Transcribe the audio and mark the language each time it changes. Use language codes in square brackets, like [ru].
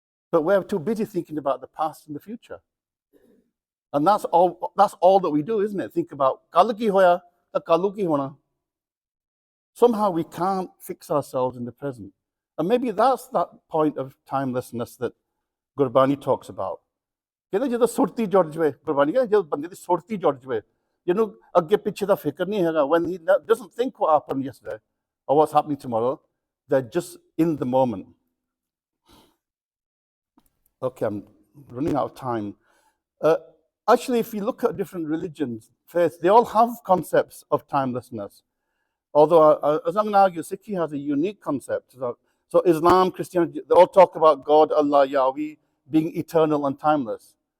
[en] But we're too busy thinking about the past and the future. And that's all that we do, isn't it? Think about [pa] kal ki hoya, kalu ki hona. [en] Somehow we can't fix ourselves in the present. And maybe that's that point of timelessness that Gurbani talks about. [pa] ਕਹਿੰਦੇ ਜਦੋਂ ਸੁਰਤੀ ਜੁੜ ਜਵੇ ਗੁਰਬਾਣੀ ਕਹਿੰਦੇ ਜਦੋਂ ਬੰਦੇ ਦੀ ਸੁਰਤੀ ਜੁੜ ਜਵੇ ਜਿਹਨੂੰ ਅੱਗੇ ਪਿੱਛੇ ਦਾ ਫਿਕਰ ਨਹੀਂ ਹੈਗਾ [en] when he doesn't think what happened yesterday or what's happening tomorrow, they're just in the moment. Okay, I'm running out of time. Actually, if you look at different religions, faiths, they all have concepts of timelessness. Although, as I'm going to argue, Sikhi has a unique concept. So Islam, Christianity, they all talk about God, Allah, Yahweh, being eternal and timeless.